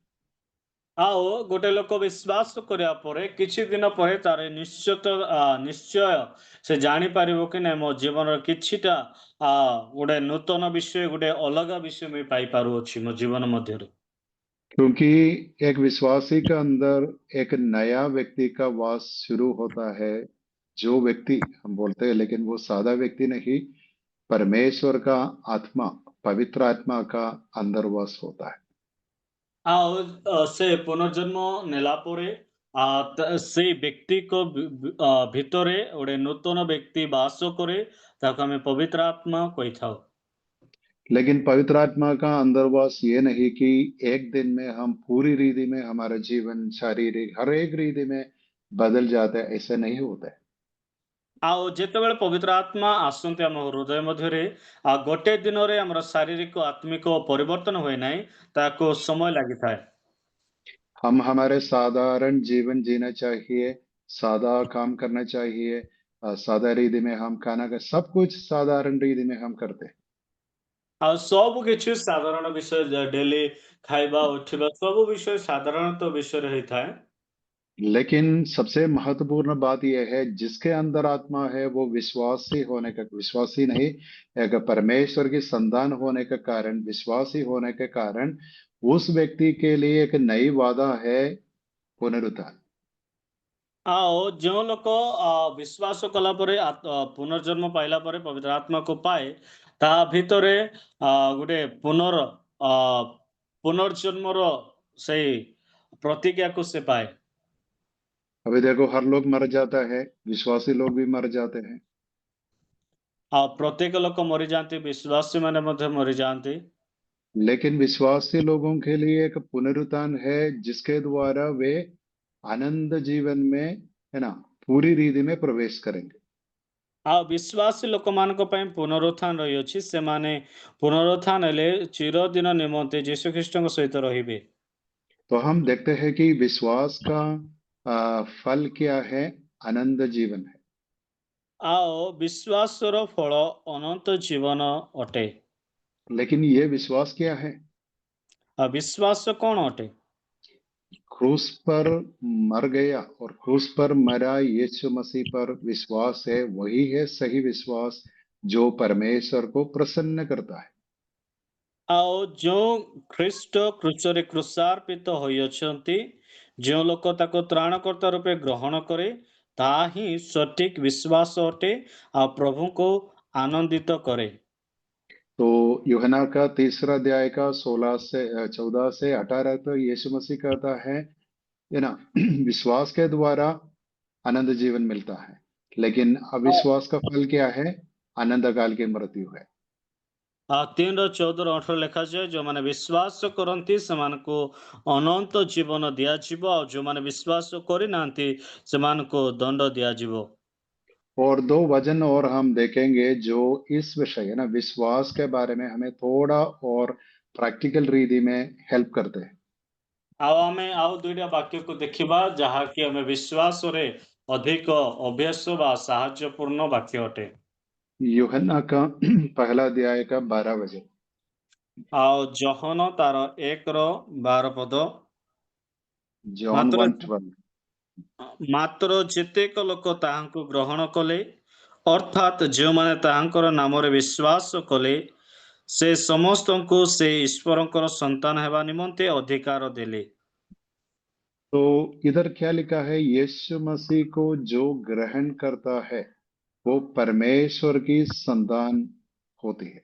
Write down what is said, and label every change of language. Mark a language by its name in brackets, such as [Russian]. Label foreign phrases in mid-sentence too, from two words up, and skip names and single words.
[Odia] ଆଉ ଗୋଟେ ଲୋକ ବିଶ୍ୱାସ କରିବା ପରେ କିଛି ଦିନ ପରେ ତାର ନିଶ୍ଚୟ ସେ ଜାଣିପାରିବ କି ନାଇଁ ମୋ ଜୀବନର କିଛିଟା ଗୋଟେ ନୂତନ ବିଷୟ ଗୋଟେ ଅଲଗା ବିଷୟ ମୁଁ ପାଇପାରୁଅଛି ମୋ ଜୀବନ ମଧ୍ୟରେ। [Hindi] क्योंकि एक विश्वासी के अंदर एक नया व्यक्ति का वास शुरू होता है, जो व्यक्ति हम बोलते हैं लेकिन वो सादा व्यक्ति नहीं, परमेश्वर का आत्मा पवित्र आत्मा का अंदर वास होता है। [Odia] ଆଉ ସେ ପୁନର୍ଜନ୍ମ ନେଲା ପରେ ସେଇ ବ୍ୟକ୍ତିଙ୍କ ଭିତରେ ଗୋଟେ ନୂତନ ବ୍ୟକ୍ତି ବାସ କରେ, ତାକୁ ଆମେ ପବିତ୍ର ଆତ୍ମା କହିଥାଉ। [Hindi] लेकिन पवित्र आत्मा का अंदरवास ये नहीं कि एक दिन में हम पूरी रीति में हमारा जीवन शारीरिक हर एक रीति में बदल जाता है, ऐसा नहीं होता है। [Odia] ଆଉ ଯେତେବେଳେ ପବିତ୍ର ଆତ୍ମା ଆସନ୍ତି ଆମ ହୃଦୟ ମଧ୍ୟରେ, ଗୋଟେ ଦିନରେ ଆମର ଶାରୀରିକ ଆତ୍ମିକ ପରିବର୍ତ୍ତନ ହୁଏ ନାହିଁ, ତାକୁ ସମୟ ଲାଗିଥାଏ। [Hindi] हम हमारे साधारण जीवन जीना चाहिए, सादा काम करना चाहिए, सादा रीति में हम खाना का सब कुछ साधारण रीति में हम करते हैं। [Odia] ଆଉ ସବୁ କିଛି ସାଧାରଣ ବିଷୟ, ଡେଲି ଖାଇବା ଉଠିବା ସବୁ ବିଷୟ ସାଧାରଣତଃ विषय ହେଇଥାଏ। [Hindi] लेकिन सबसे महत्वपूर्ण बात यह है जिसके अंदर आत्मा है वो विश्वासी होने का, विश्वासी नहीं, एक परमेश्वर की संतान होने के कारण, विश्वासी होने के कारण उस व्यक्ति के लिए एक नई वादा है, पुनरुत्थान। [Odia] ଆଉ ଯେଉଁ ଲୋକ ବିଶ୍ୱାସ କଲା ପରେ ପୁନର୍ଜନ୍ମ ପାଇଲା ପରେ ପବିତ୍ର ଆତ୍ମାକୁ ପାଏ, ତା ଭିତରେ ଗୋଟେ ପୁନର୍ଜନ୍ମର ସେଇ ପ୍ରତିଜ୍ଞାକୁ ସେ ପାଏ। [Hindi] अभी देखो हर लोग मर जाता है, विश्वासी लोग भी मर जाते हैं, [Odia] ଆଉ ପ୍ରତ୍ୟେକ ଲୋକ ମରିଯାଆନ୍ତି, ବିଶ୍ୱାସୀ ମାନେ ମଧ୍ୟ ମରିଯାଆନ୍ତି। [Hindi] लेकिन विश्वासी लोगों के लिए एक पुनरुत्थान है जिसके द्वारा वे आनंद जीवन में, है ना, पूरी रीति में प्रवेश करेंगे। [Odia] ଆଉ ବିଶ୍ୱାସୀ ଲୋକମାନଙ୍କ ପାଇଁ ପୁନରୁତ୍ଥାନ ରହିଅଛି। ସେମାନେ ପୁନରୁତ୍ଥାନ ହେଲେ ଚିରଦିନ ନିମନ୍ତେ ଯୀଶୁଖ୍ରୀଷ୍ଟଙ୍କ ସହିତ ରହିବେ। [Hindi] तो हम देखते हैं कि विश्वास का फल क्या है, आनंद जीवन है। [Odia] ଆଉ ବିଶ୍ୱାସର ଫଳ ଅନନ୍ତ ଜୀବନ ଅଟେ। [Hindi] लेकिन ये विश्वास क्या है? [Odia] ଆଉ ବିଶ୍ୱାସ କ'ଣ ଅଟେ? [Hindi] क्रूस पर मर गया और क्रूस पर मरा यीशु मसीह पर विश्वास है, वही है सही विश्वास जो परमेश्वर को प्रसन्न करता है। [Odia] ଆଉ ଯେଉଁ ଖ୍ରୀଷ୍ଟ କ୍ରୁଶରେ କ୍ରୁଶାର୍ପିତ ହୋଇଅଛନ୍ତି, ଯେଉଁ ଲୋକ ତାକୁ ତ୍ରାଣକର୍ତ୍ତା ରୂପେ ଗ୍ରହଣ କରେ, ତାହା ହିଁ ସଠିକ ବିଶ୍ୱାସ ଅଟେ ଆଉ ପ୍ରଭୁଙ୍କୁ ଆନନ୍ଦିତ କରେ। [Hindi] तो यूहन्ना का 3 अध्याय का 14 से 18 तो यीशु मसीह कहता है ना, विश्वास के द्वारा आनंद जीवन मिलता है, लेकिन अविश्वास का फल क्या है? आनंद काल की मृत्यु है। [Odia] 3:14-18 ଲେଖାଯାଏ, ଯେଉଁମାନେ ବିଶ୍ୱାସ କରନ୍ତି ସେମାନଙ୍କୁ ଅନନ୍ତ ଜୀବନ ଦିଆଯିବ, ଆଉ ଯେଉଁମାନେ ବିଶ୍ୱାସ କରିନାହାନ୍ତି ସେମାନଙ୍କୁ ଦଣ୍ଡ ଦିଆଯିବ। [Hindi] और 2 वचन और हम देखेंगे जो इस विषय है ना विश्वास के बारे में हमें थोड़ा और प्रैक्टिकल रीति में हेल्प करते हैं। [Odia] ଆଉ ଆମେ ଆଉ ଦୁଇଟା ବାକ୍ୟକୁ ଦେଖିବା, ଯାହାକି ଆମେ ବିଶ୍ୱାସରେ ଅଧିକ ଅଭ୍ୟାସ ବା ସାହାଯ୍ୟପୂର୍ଣ୍ଣ ବାକ୍ୟ ଅଟେ। [Hindi] यूहन्ना का पहला अध्याय का 12 वचन। [Odia] ଆଉ ଜହନ ତାର 1:12 ପଦ। जॉन ମାତ୍ର 1:12। ମାତ୍ର ଯେତେକ ଲୋକ ତାହାଙ୍କୁ ଗ୍ରହଣ କଲେ, ଅର୍ଥାତ୍ ଯୋ ମାନେ ତାହାଙ୍କର ନାମରେ ବିଶ୍ୱାସ କଲେ ସେ ସମସ୍ତଙ୍କୁ ସେ ଈଶ୍ୱରଙ୍କର ସନ୍ତାନ ହେବା ନିମନ୍ତେ ଅଧିକାର ଦେଲେ। [Hindi] तो इधर क्या लिखा है? यीशु मसीह को जो ग्रहण करता है वो परमेश्वर की संतान होती है।